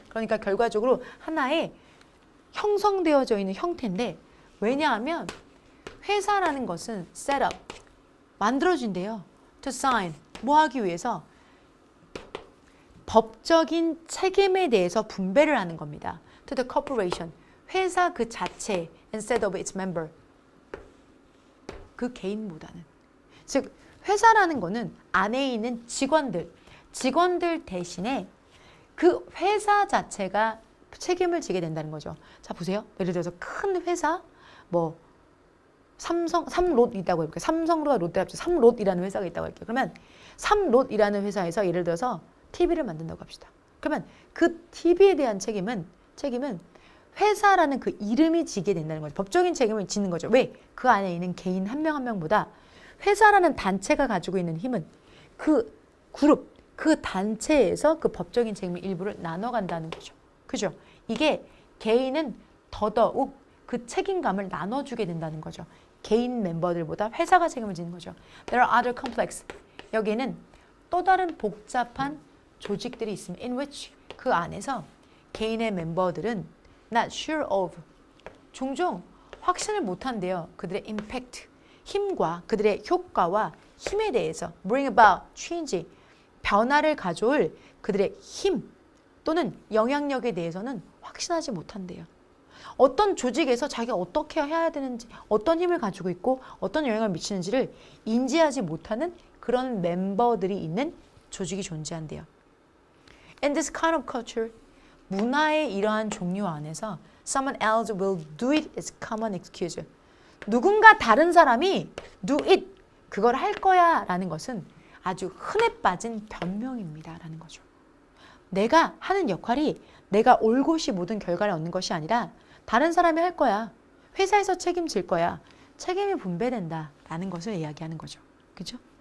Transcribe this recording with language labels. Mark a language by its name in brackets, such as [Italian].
[Korean] 그러니까 결과적으로 하나의 형성되어져 있는 형태인데 왜냐하면 회사라는 것은 [English] set up, [Korean] 만들어진대요. [English] To sign, [Korean] 뭐 하기 위해서? 법적인 책임에 대해서 분배를 하는 겁니다. [English] To the corporation, [Korean] 회사 그 자체, [English] instead of its member, [Korean] 그 개인보다는. 즉 회사라는 거는 안에 있는 직원들 대신에 그 회사 자체가 책임을 지게 된다는 거죠. 자 보세요. 예를 들어서 큰 회사, 삼롯 있다고 해볼게요. 삼성과 롯데 합쳐 삼롯이라는 회사가 있다고 할게요. 그러면 삼롯이라는 회사에서 예를 들어서 TV를 만든다고 합시다. 그러면 그 TV에 대한 책임은 회사라는 그 이름이 지게 된다는 거죠. 법적인 책임을 짓는 거죠. 왜? 그 안에 있는 개인 한 명 한 명보다 회사라는 단체가 가지고 있는 힘은 그 그룹, 그 단체에서 그 법적인 책임의 일부를 나눠간다는 거죠. 그죠? 이게 개인은 더더욱 그 책임감을 나눠주게 된다는 거죠. 개인 멤버들보다 회사가 책임을 지는 거죠. [English] There are other complex. [Korean] 여기에는 또 다른 복잡한 조직들이 있습니다. [English] In which [Korean] 그 안에서 개인의 멤버들은 [English] not sure of. [Korean] 종종 확신을 못한대요. 그들의 [English] impact, [Korean] 힘과 그들의 효과와 힘에 대해서 [English] bring about, change, [Korean] 변화를 가져올 그들의 힘 또는 영향력에 대해서는 확신하지 못한대요. 어떤 조직에서 자기가 어떻게 해야 되는지, 어떤 힘을 가지고 있고 어떤 영향을 미치는지를 인지하지 못하는 그런 멤버들이 있는 조직이 존재한대요. [English] In this kind of culture, [Korean] 문화의 이러한 종류 안에서 [English] someone else will do it is common excuse. [Korean] 누군가 다른 사람이 [English] do it, [Korean] 그걸 할 거야 라는 것은 아주 흔해 빠진 변명입니다 라는 거죠. 내가 하는 역할이 내가 올곧이 모든 결과를 얻는 것이 아니라 다른 사람이 할 거야. 회사에서 책임질 거야. 책임이 분배된다 라는 것을 이야기하는 거죠. 그죠?